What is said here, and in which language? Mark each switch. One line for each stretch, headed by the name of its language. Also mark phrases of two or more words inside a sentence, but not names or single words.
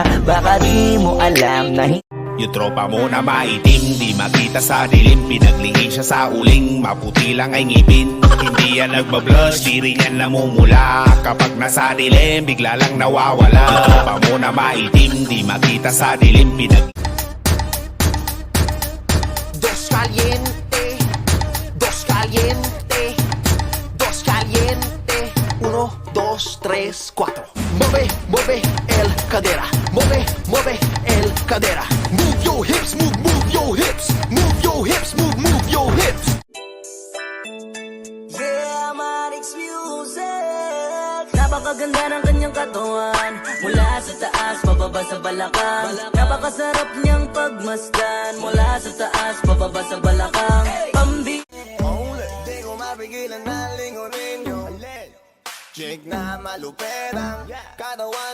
Filipino: Baka di mo alam na yung tropa mo na maitim, di makita sa dilim. Pinaglingin siya sa uling, maputi lang ay ngipin. Hindi yan nagbablush, di rin yan namumula. Kapag nasa dilim, bigla lang nawawala. Yung tropa mo na maitim, di makita sa dilim.
Spanish: Dos caliente, dos caliente, dos caliente. 1, 2, 3, 4. Mueve el cadera. Mueve el cadera.
English: Move your hips, move your hips. Move your hips, move your hips. Yeah, Marix Music.
Filipino: Napakaganda ng kanyang katawan. Mula sa taas, pababa sa balakang. Napakasarap niyang pagmasdan. Mula sa taas, pababa sa balakang. Pambi di ko mapigilan na lingunin yung chick na malupetang katawan.